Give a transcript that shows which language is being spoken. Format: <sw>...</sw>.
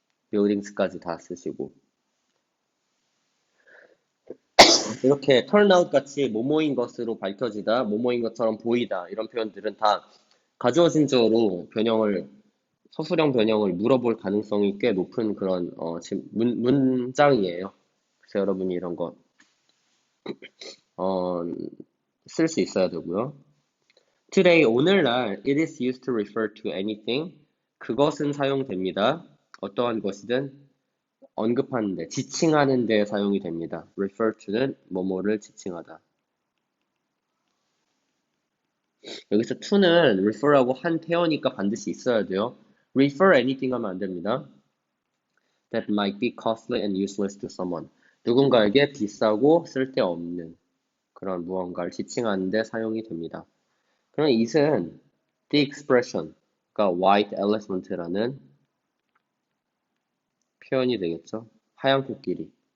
<ko>buildings까지 다 쓰시고 이렇게 turn out 같이 뭐뭐인 것으로 밝혀지다, 뭐뭐인 것처럼 보이다 이런 표현들은 다 가주어진 적으로 서술형 변형을 물어볼 가능성이 꽤 높은 그런 문장이에요. 그래서 여러분이 이런 거 쓸 수 있어야 되고요.</ko> <en>Today,</en> <ko>오늘날,</ko> <en>it is used to refer to anything.</en> <ko>그것은 사용됩니다. 어떠한 것이든 언급하는데, 지칭하는 데 사용이 됩니다. refer to는 뭐뭐를 지칭하다. 여기서 to는 refer하고 한 페어니까 반드시 있어야 돼요. refer anything 하면 안 됩니다.</ko> <en>That might be costly and useless to someone.</en> <ko>누군가에게 비싸고 쓸데없는 그런 무언가를 지칭하는 데 사용이 됩니다. 그럼 it은 the expression, 그러니까 white elephant라는 표현이 되겠죠. 하얀 코끼리.</ko>